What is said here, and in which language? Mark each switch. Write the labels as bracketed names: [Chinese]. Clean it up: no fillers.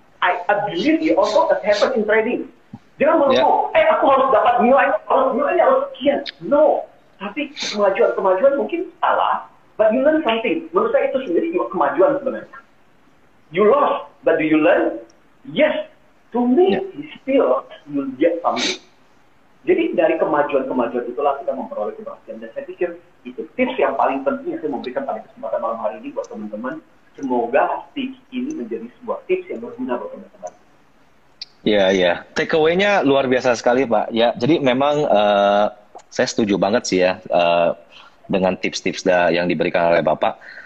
[English] I believe it also that happens in trading. [Indonesian] Jangan melulu, aku harus dapat nilainya harus sekian. No. Tapi kemajuan mungkin salah, [English] but you learn something. [Indonesian] Menurut saya itu sendiri juga kemajuan sebenarnya. [English] You lost, but do you learn? Yes. To me, still you get something. [Indonesian] Jadi dari kemajuan-kemajuan itulah kita memperoleh keberhasilan. Dan saya pikir itu tips yang paling penting yang saya memberikan pada kesempatan malam hari ini buat teman-teman. Semoga tips ini menjadi sebuah tips yang berguna buat teman-teman. Ya. Take away-nya luar biasa sekali, Pak. Ya, jadi memang saya setuju banget sih ya dengan tips-tips yang diberikan oleh Bapak.